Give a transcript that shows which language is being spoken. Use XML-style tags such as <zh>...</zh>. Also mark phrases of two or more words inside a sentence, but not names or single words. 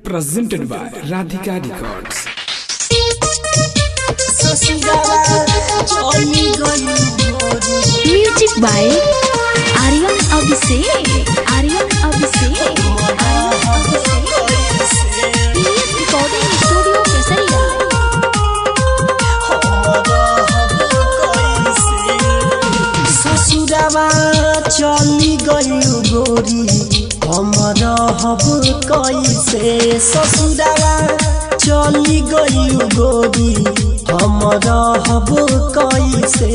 <en>presented by Radhika Records. Music by Aryan Abhishek. PS Recording Studio Kesaria.</en> <bho>ससुरावा चली गई गोरी हमर हब कैसे। ससुरावा चली गई गोरी हमर हब कैसे।</bho>